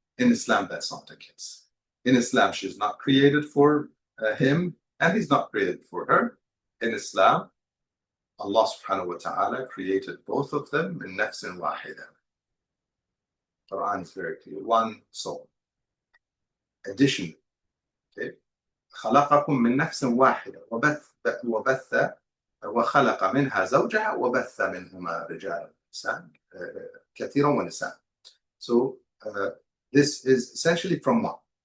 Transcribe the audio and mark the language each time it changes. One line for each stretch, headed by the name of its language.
English: In Islam, that's not the case. In Islam, she's not created for him, and he's not created for her. In Islam, Allah subhanahu wa ta'ala created both of them in nafsin wahida. Quran is very clear, one soul. Additionally, okay,
Arabic: خلقكم من نفس واحدة وبث وخلق منها زوجها وبث منهما رجالا كثيرا ونساء.
English: So this is essentially from one.